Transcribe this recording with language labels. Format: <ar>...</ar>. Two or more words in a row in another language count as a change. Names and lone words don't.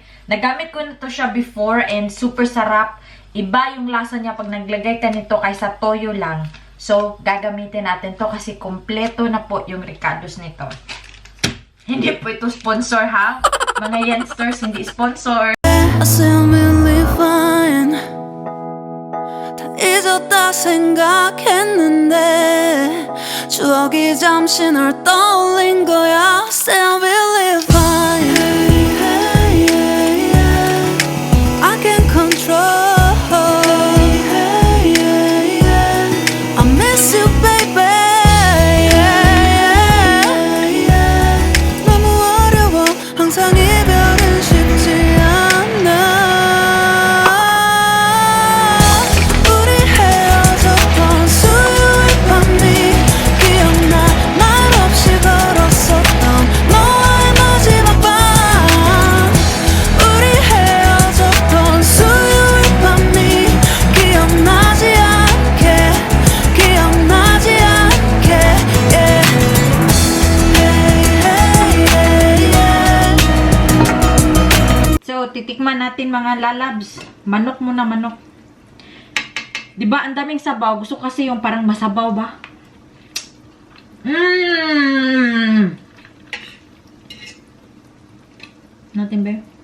<tl>Nagamit ko na to siya before and super sarap. Iba yung lasa niya pag naglagay ka nito kaysa toyo lang. So, gagamitin natin to kasi kompleto na po yung ricados nito. Hindi po ito sponsor ha. Mga youngsters, hindi sponsor.</tl> <ko>잊었다 생각했는데 추억이 잠시 널 떠올린 거야.</ko> <en>Still believe fine. I can control. I miss you, baby.</en> <ko>너무 어려워. 항상 이별은 쉽지 않아. 우리 헤어졌던 수요일 밤이 기억나. 말없이 걸었었던 너와의 마지막 밤. 우리 헤어졌던 수요일 밤이 기억나지 않게. 기억나지 않게.</ko> <tl>So, titikman natin mga lalabs. Manok muna, manok. Diba, ang daming sabaw. Gusto kasi yung parang masabaw ba? Natin ba?</tl>